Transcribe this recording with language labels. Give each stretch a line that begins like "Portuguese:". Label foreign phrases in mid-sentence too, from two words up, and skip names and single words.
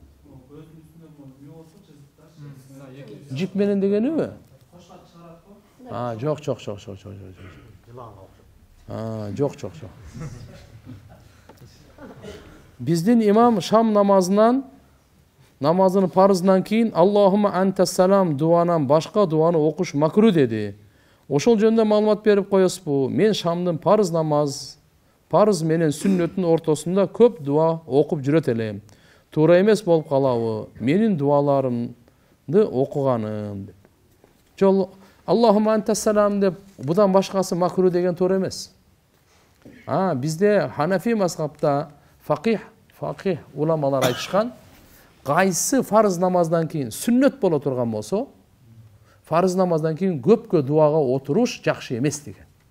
Kyrgyz: Жип менен дегениби? Жок. Жок. Биздин имам шам намазынын парызынан кийин
Arabic: اللهم أنت السلام
Kyrgyz: дуанан башка дуаны окуш макру деди. Ошол жөнүндө маалымат берип коесузбу? Мен шамдын парыз менен сүннөттүн ортосунда көп дуа окуп жүрөт элем. Туура эмес болуп калабы? Менин дуаларымды окуганым деп. Жол
Arabic: اللهم أنت السلام
Kyrgyz: деп будан башкасы макру деген туура эмес. Бизде Ханафи мазхабта факих уламалар айтышкан, кайсы фарыз намаздан кийин сүннөт боло турган болсо, фарыз намаздан кийин көпкө дуага отуруш жакшы эмес деген.